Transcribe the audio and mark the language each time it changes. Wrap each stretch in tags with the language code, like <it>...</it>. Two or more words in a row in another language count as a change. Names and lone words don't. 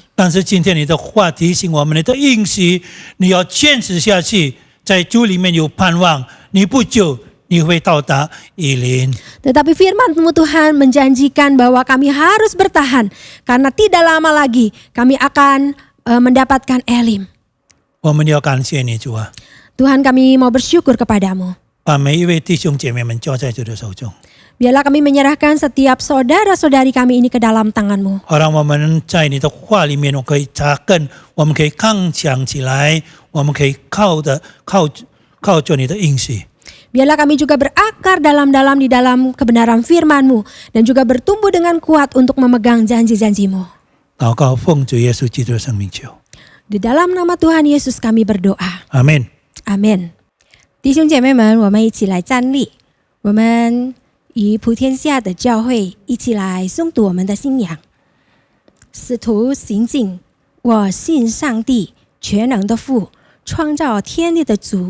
<zh>但是今天你的话提醒我们，你的应许你要坚持下去，在主里面有盼望，你不久你会到达以琳。</zh> <id>Tetapi firman-Mu Tuhan menjanjikan bahwa kami harus bertahan karena tidak lama lagi kami akan mendapatkan Elim.</id> <zh>我们要感谢你，主啊，</zh> <id>Tuhan, kami mau bersyukur kepadamu.</id> <zh>把每一位弟兄姐妹们交在主的手中。</zh> <id>Biarlah kami menyerahkan setiap saudara-saudari kami ini ke dalam tangan-Mu.</id> <zh>好让我们在你的话里面，我们可以扎根，我们可以刚强起来，我们可以靠着你的应许。</zh> <id>Biarlah kami juga berakar dalam-dalam di dalam kebenaran firman-Mu dan juga bertumbuh dengan kuat untuk memegang janji-janji-Mu.</id> <zh>祷告奉主耶稣基督的圣名求，</zh> <id>Di dalam nama Tuhan Yesus kami berdoa.</id> <zh>阿门。</zh> <id>Amin.</id> <zh>弟兄姐妹们，我们一起来站立，我们与普天下的教会一起来诵读我们的信仰。使徒行径，我信上帝全能的父，创造天地的主。</zh>